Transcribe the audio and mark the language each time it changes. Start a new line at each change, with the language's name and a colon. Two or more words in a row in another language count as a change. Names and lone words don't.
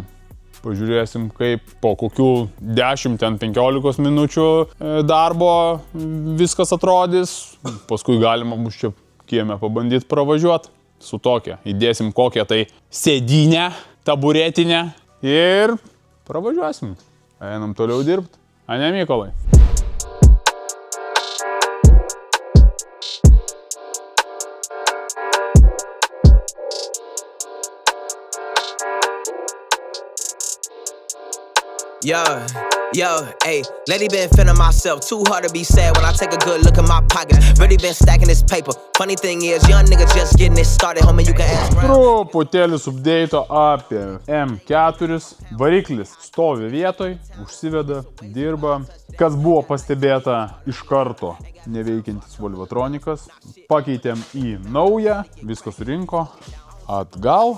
Lithuanian: Pažiūrėsim, kaip po kokių 10-15 minučių darbo viskas atrodys. Paskui galima bus čia kieme pabandyti pravažiuoti su tokia. Įdėsim kokią tai sėdynę, taburetinę. Ir pravažiuosim. Einam toliau dirbti. Ane, Mykolai?
English: Yo, ayy, lately been feeling myself. Too hard to be sad when I take a good look at my pockets. Really been stacking this paper. Funny thing is, young nigga just getting it started, homie, you can ask.
Lithuanian: Truputėlis update'o apie M4. Variklis stovi vietoj, užsiveda, dirba. Kas buvo pastebėta iš karto neveikiantis Volvotronikas. Pakeitėm į naują, viską surinko, atgal.